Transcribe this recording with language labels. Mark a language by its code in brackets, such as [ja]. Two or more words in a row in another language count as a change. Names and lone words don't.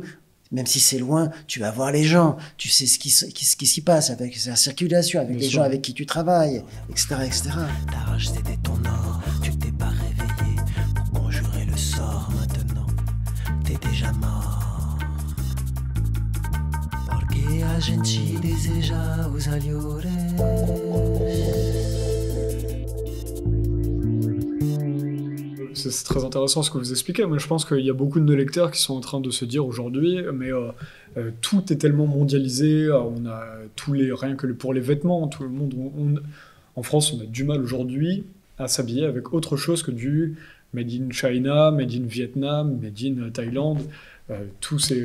[fr] Même si c'est loin, tu vas voir les gens, tu sais ce qui s'y passe avec la circulation, avec les gens avec qui tu travailles, etc., etc. Ta rage c'était ton or, tu t'es pas réveillé pour conjurer le sort. Maintenant, t'es déjà mort. Porque e a gente deseja usar gli C'est très intéressant ce que vous expliquez, mais je pense qu'il y a beaucoup de nos lecteurs qui sont en train de se dire aujourd'hui, mais tout est tellement mondialisé, on a rien que pour les vêtements, tout le monde, en France, on a du mal aujourd'hui à s'habiller avec autre chose que du [en] Made in China, Made in Vietnam, Made in Thaïlande, [fr] tous ces...